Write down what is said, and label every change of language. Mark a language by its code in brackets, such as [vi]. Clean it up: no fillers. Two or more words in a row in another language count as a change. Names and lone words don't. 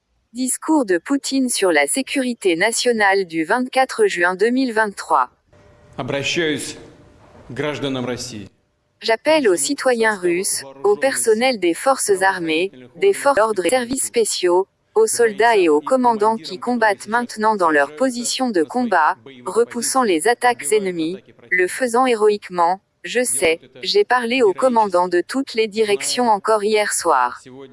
[fr] Discours de Poutine sur la sécurité nationale du 24 juin 2023. [ru] Обращаюсь к гражданам России. [fr] J'appelle aux citoyens russes, au personnel des forces armées, des forces d'ordre et services spéciaux, aux soldats et aux commandants qui combattent maintenant dans leur position de combat, repoussant les attaques ennemies, le faisant héroïquement. Je sais, j'ai parlé aux commandants de toutes les directions encore hier soir.